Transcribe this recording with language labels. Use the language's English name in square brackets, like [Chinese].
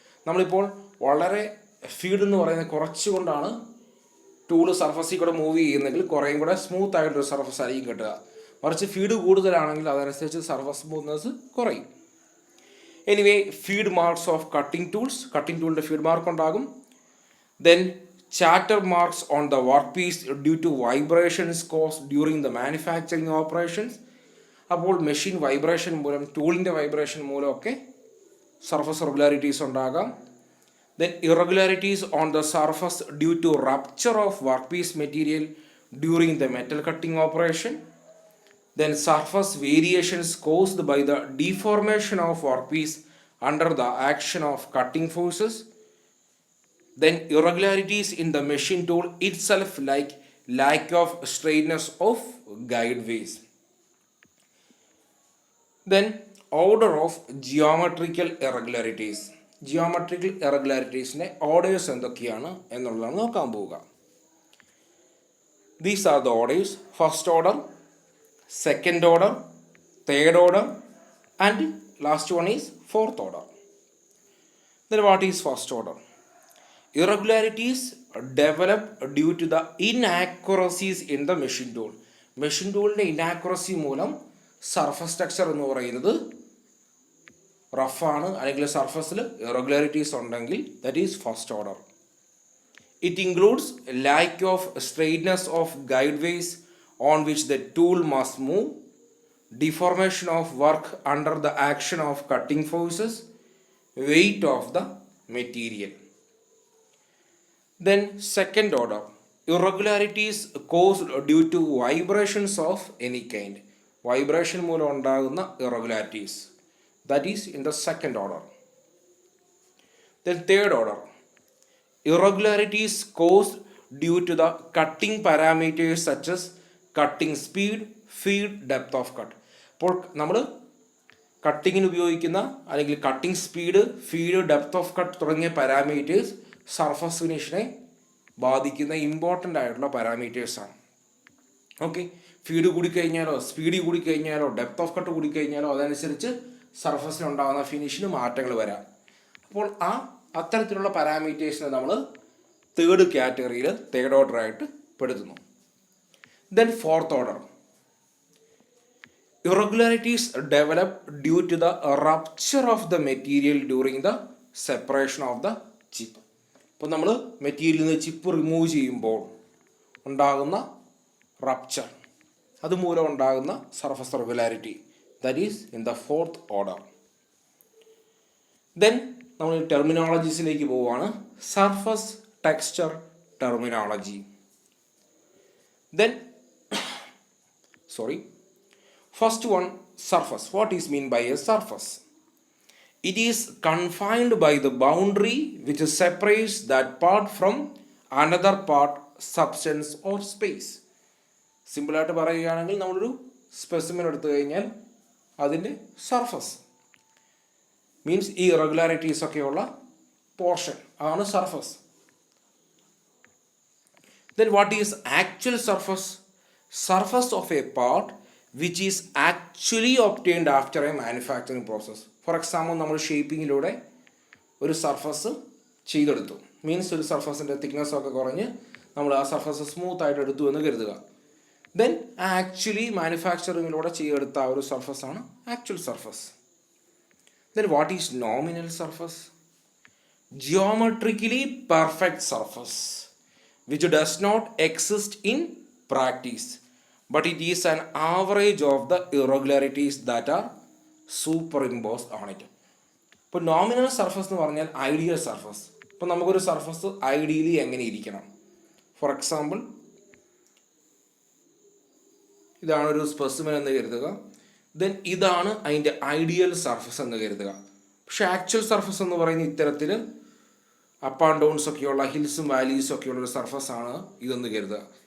[Malayalam] നമ്മളിപ്പോൾ വളരെ ഫീഡ് എന്ന് പറയുന്നത് കുറച്ചുകൊണ്ടാണ് ടൂള് സർഫസിൽ കൂടെ മൂവ് ചെയ്യുന്നെങ്കിൽ കുറേയും കൂടെ സ്മൂത്ത് ആയിട്ടൊരു സർഫസ് ആയിരിക്കും കിട്ടുക. മറിച്ച് ഫീഡ് കൂടുതലാണെങ്കിൽ അതനുസരിച്ച് സർഫസ് സ്മൂത്ത്നെസ് കുറയും. [English] anyway, feed marks of cutting tools, [Malayalam] cutting ടൂളിൻ്റെ feed mark ഉണ്ടാകും. [English] Then chatter marks on the workpiece due to vibrations caused during the manufacturing operations. [Malayalam] അപ്പോൾ മെഷീൻ വൈബ്രേഷൻ മൂലം, ടൂളിൻ്റെ വൈബ്രേഷൻ മൂലമൊക്കെ സർഫസ് ഇറഗുലാരിറ്റീസ് ഉണ്ടാകാം. [English] Then irregularities on the surface due to rupture of workpiece material during the metal cutting operation. Then surface variations caused by the deformation of workpiece under the action of cutting forces. Then irregularities in the machine tool itself, like lack of straightness of guide ways. Then order of geometrical irregularities. [Malayalam] Geometrical irregularities-നെ orders എന്തൊക്കെയാണ് എന്നുള്ളതാണ് നോക്കാൻ പോവുക. [English] These are the orders: first order, second order, third order, and last one is fourth order. Then what is first order? Irregularities develop due to the inaccuracies in the machine tool. [Malayalam] Machine ടൂളിൻ്റെ ഇനാക്യുറസി മൂലം surface texture എന്ന് പറയുന്നത് റഫാണ്, അല്ലെങ്കിൽ സർഫസിൽ irregularities ഉണ്ടെങ്കിൽ [English] That is first order. It includes lack of straightness of guide ways on which the tool must move, deformation of work under the action of cutting forces, weight of the material. Then second order, irregularities caused due to vibrations of any kind. Vibration [Malayalam] മൂലം ഉണ്ടാകുന്ന [English] irregularities, that is in the second order. Then third order, irregularities caused due to the cutting parameters such as cutting speed, feed, depth of cut. [Malayalam] അപ്പോൾ നമ്മൾ കട്ടിങ്ങിന് ഉപയോഗിക്കുന്ന അല്ലെങ്കിൽ cutting speed, feed, depth off cut തുടങ്ങിയ parameters surface ഫിനിഷിനെ ബാധിക്കുന്ന important ആയിട്ടുള്ള പാരാമീറ്റേഴ്സാണ്. Okay, feed കൂടിക്കഴിഞ്ഞാലോ, speed കൂടിക്കഴിഞ്ഞാലോ, depth off cut കൂടിക്കഴിഞ്ഞാലോ അതനുസരിച്ച് സർഫസിനുണ്ടാകുന്ന ഫിനിഷിന് മാറ്റങ്ങൾ വരാം. അപ്പോൾ അത്തരത്തിലുള്ള പാരാമീറ്റേഴ്സിനെ നമ്മൾ തേർഡ് കാറ്റഗറിയിൽ, തേർഡ് ഓർഡർ ആയിട്ട് പെടുത്തുന്നു. [English] Then fourth order, irregularities develop due to the rupture of the material during the separation of the chip. [Malayalam] ഇപ്പോൾ നമ്മൾ മെറ്റീരിയലിൽ നിന്ന് ചിപ്പ് റിമൂവ് ചെയ്യുമ്പോൾ ഉണ്ടാകുന്ന റപ്ചർ, അതുമൂലം ഉണ്ടാകുന്ന surface irregularity, [English] That is in the fourth order. [Malayalam] Then നമ്മൾ ടെർമിനോളജീസിലേക്ക് പോവുകയാണ്. [English] Surface texture terminology. Then first one, surface. What is mean by a surface? It is confined by the boundary which separates that part from another part, substance or space. [Malayalam] സിമ്പിളായിട്ട് പറയുകയാണെങ്കിൽ നമ്മളൊരു specimen എടുത്തു കഴിഞ്ഞാൽ അതിൻ്റെ surface means ഈ irregularities ഒക്കെയുള്ള portion അതാണ് surface. [English] Then what is actual surface? Surface of a part which is actually obtained after a manufacturing process. For example, [Malayalam] നമ്മൾ ഷേപ്പിങ്ങിലൂടെ ഒരു സർഫസ് ചെയ്തെടുത്തു. മീൻസ് ഒരു സർഫസിൻ്റെ തിക്നെസ് ഒക്കെ കുറഞ്ഞ് നമ്മൾ ആ സർഫസ് സ്മൂത്ത് ആയിട്ട് എടുത്തു എന്ന് കരുതുക. ദെൻ ആക്ച്വലി മാനുഫാക്ചറിങ്ങിലൂടെ ചെയ്തെടുത്ത ആ ഒരു സർഫസാണ് actual surface. [English] Then what is nominal surface? Geometrically perfect surface which does not exist in practice, but it is an average of the irregularities that are superimposed on it. [Malayalam] ഇപ്പോൾ nominal surface എന്ന് പറഞ്ഞാൽ ideal surface. ഇപ്പോൾ നമുക്കൊരു surface ideally എങ്ങനെ ഇരിക്കണം? [English] for example, [Malayalam] ഇതാണ് ഒരു specimen എന്ന് കരുതുക. ദെൻ ഇതാണ് അതിൻ്റെ ഐഡിയൽ സർഫസ് എന്ന് കരുതുക. പക്ഷെ ആക്ച്വൽ സർഫസ് എന്ന് പറയുന്ന ഇത്തരത്തിൽ അപ്പ് ആൻഡ് ഡൗൺസ് ഒക്കെയുള്ള ഹിൽസും വാലീസും ഒക്കെയുള്ള ഒരു സർഫസാണ് ഇതെന്ന് കരുതുക.